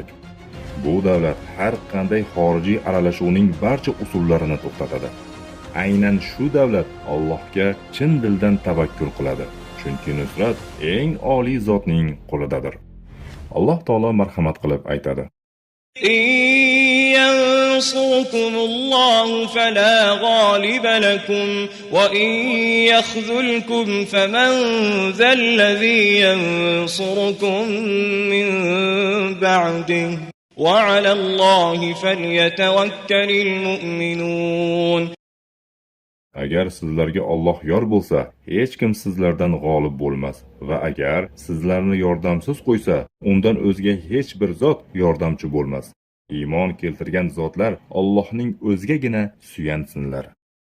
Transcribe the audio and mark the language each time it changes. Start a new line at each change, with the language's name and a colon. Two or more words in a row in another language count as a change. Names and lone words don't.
Uzbek: Bu davlat har qanday xorijiy aralashuvning barcha usullarini to'xtatadi. Aynan shu davlat Allohga chin dildan tavakkul qiladi, chunki nusrat eng oliy zotning qo'lidadir. Alloh taolo marhamat qilib aytadi:
Arabic: ينصركم الله فلا غالب لكم وإن يخذلكم فمن ذا الذي ينصركم من بعده وعلى الله فليتوكل المؤمنون.
Uzbek: Agar sizlarga Alloh yor bo'lsa, hech kim sizlardan g'olib bo'lmas va agar sizlarni yordamsiz qo'ysa, undan o'zga hech bir zot yordamchi bo'lmas. Iymon keltirgan zotlar Allohning o'zigagina suyansinlar.